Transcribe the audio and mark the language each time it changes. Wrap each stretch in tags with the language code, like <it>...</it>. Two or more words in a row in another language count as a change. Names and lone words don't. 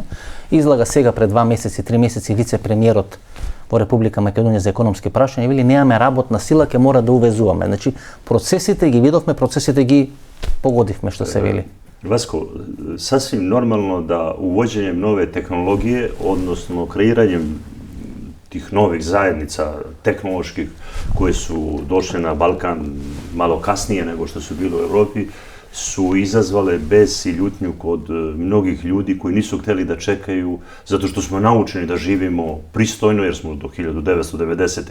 <mk>Излага сега пред 2 месеци, 3 месеци вице-премиерот во Република Македонија за економски прашања вели немаме работна сила, ќе мора да увезуваме. Значи процесите ги видовме, процесите ги погодивме што се вели.</mk> <sr>Васко, сасвим нормално да увоđenjem нове технологије, односно креирањем tih novih zajednica tehnoloških koje su došle na Balkan malo kasnije nego što su bile u Evropi, su izazvale bes i ljutnju kod mnogih ljudi koji nisu hteli da čekaju, zato što smo naučeni da živimo pristojno, jer smo do 1990.</sr>